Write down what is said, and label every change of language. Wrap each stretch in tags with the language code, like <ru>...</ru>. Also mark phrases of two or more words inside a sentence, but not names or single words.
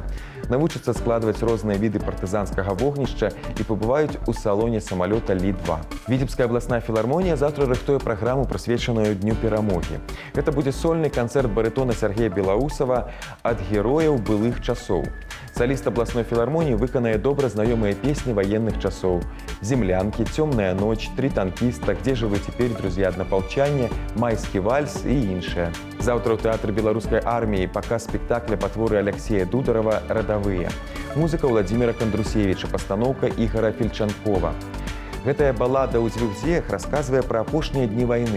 <be>Навучацца складваць розныя віды партызанскага вогнішча і пабываюць у салоне самалёта Лі-2. Віцебская абласная філармонія заўтра рыхтуе праграму, прысвечаную Дню перамогі. Гэта будзе сольны канцэрт барытона Сергея Белаусава «Ад герояў былых часоў». Саліст абласной філармоніі выканае добра знаёмыя песні ваенных часоў: «Землянкі», «Цёмная ночь», «Три танкіста», «Где же вы теперь, друзья, однополчане», «Майскі вальс» і іншыя. Заўтра ў тэатры беларускай арміі паказ спектакля па творы Алексея Дударова «Радавыя». Музыка Владзіміра Кандрусевіча, пастаноўка Ігара Фельчанкова. Гэтая балада ў дзвюх дзеях расказвае пра апошнія дні вайны.</be>